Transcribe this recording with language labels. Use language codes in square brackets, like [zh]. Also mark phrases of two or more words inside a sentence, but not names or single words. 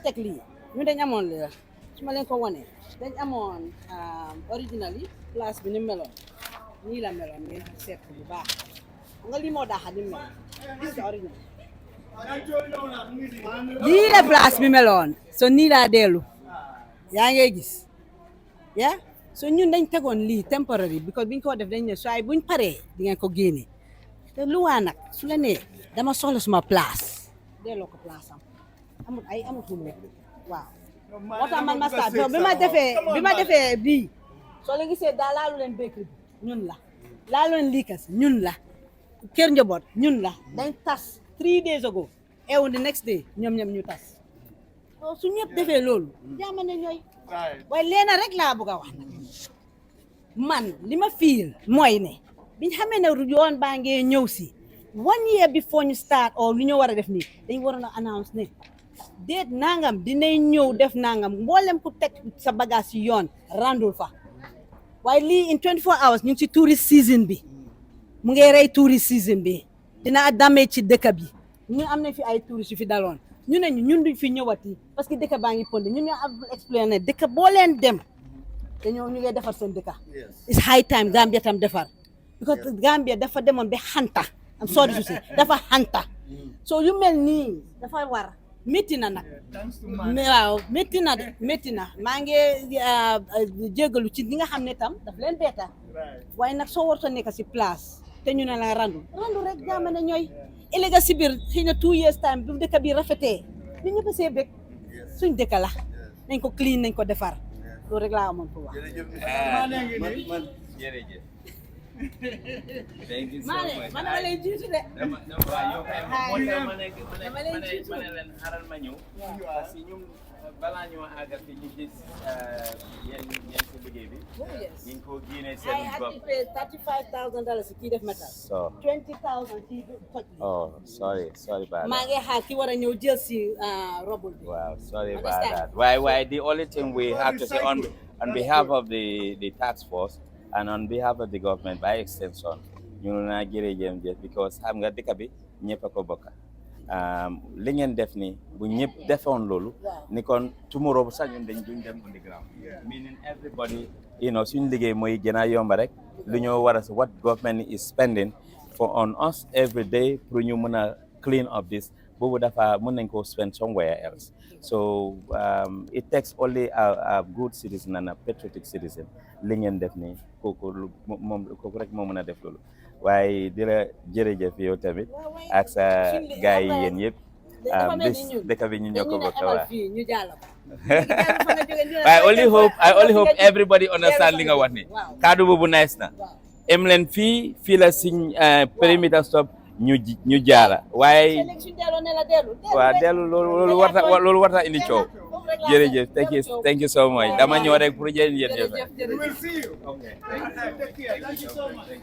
[wo] teg lii ñun dañ amoon li la su ma leen ko wonee dañ amoon original yi place bi ni meloon nii la meloon ngeen seet bu baax xam nga lii moo daaxa ni meloon gis nga original lii la place bi meloon so nii laa dellu yaa ngay gis ya so ñun dañ tegoon lii [en] temporary because [wo] biñ ko def dañ ne so ay buñ paree di ngeen ko génne te lu waa nag su la nee dama soxla suma place delloo ko place am amul ay amatul rek waaw moo tax man ma start bi ma defee bii soo leen gisee daa laalu leen bakery bi ñun la laalu leen liikas ñun la kër njaboot ñun la dañ tas [en] 3 days ago [wo] ew [en] the next day [wo] ñoom ñu tas so su ñëpp defee loolu jaama ne ñooy waaye leena rek laa bëgg a wax nag man li ma fiil mooy ne biñ xamee ne yoon baa ngee ñëw si [en] 1 year before [wo] ñu start or lu ñu war a def nii dañ waroon a announce ne déet nangam dinañ ñëw def nangam mboolem ku teg sa bagage si yoon randul fa waaye lii [en] in 24 hours [wo] ñu ngi ci [en] tourist season [wo] bi mu ngi rey [en] tourist season [wo] bi dina damee ci dëkk bi ñu am nañ fi ay tourist yu fi daloon ñu ne ñun duñ fi ñëwati [fr] parce que [wo] dëkk baa ngi pondé ñun ñoo am expliqué ne dëkk boo leen dem te ñoo ñu ngi defar seen dëkk [en] it's high time Gambia [wo] tam defar [en] because Gambia [wo] dafa demoon ba xanta am [en] sorry to say [wo] dafa xanta so yu mel nii dafa war métti na nag waaw métti na de métti na maa ngi jégalu ci ñi nga xam ne tam daf leen beeta waaye nag soo warta nekk si place te ñu ne la randu rek jaamane ñooy ëllëg si biir xëy na [en] 2 years time [wo] bu dëkk bi rafetee ñu ñëpp see bëgg suñ dëkk la nañ ko clean nañ ko defar loolu rek laa amoon pour wax jërëjëf. [en] Thank you so Mane much. [wo] man dama lay jiitu de ma ne leen xaral ma ñëw [fr] parce que [wo] ñun balaa ñoo àggal fi ñu gis yéen si liggéey bi ñu ngi ko génnee [en] I seen had [wo] bopp. [en] to pay [wo] $35,000 si kii def metal [en] So [wo] 20,000 kii toj [en] oh sorry about [wo] maa [en] that. [wo] ngi xaar ki war a ñëw jël si robul bi [en] Wow, sorry about Understand? that. Why? The only thing we have to say on behalf of the task force and on behalf of the government by extension, [wo] ñu na jërëjëf [en] just because [wo] xam nga dëkk bi ñëpp a ko bokk. Li ngeen def ni bu ñëpp defoon loolu ni kon tomorrow bu sax ñun duñ dem [en] on the ground. Meaning everybody, [wo] suñu liggéey mooy gën a yomba rek lu ñoo war a [en] what government is spending for on us every day [wo] pour ñu mën a [en] clean up this [wo] boobu dafa mën nañ ko [en] spend somewhere else. So it takes only a good citizen and a patriotic citizen [wo] li ngeen def ni kooku rek moo mën a def loolu waaye di la jërëjëf yow tamit ak sa gars yi yéen yëpp bis dëkk bi ñu ñoo ko bokk waa ñu jàll ko [en] I only hope everybody understand [wo] li nga wax ni kaddu boobu nice na em leen fii la siñ perimeter stop ñu jaala waaye waaw dellu loolu warta indi coow jërëjëf [en] thank you so much [wo] dama ñëw rek pour jëriñ yéen yëpp [en] okay thank you so much.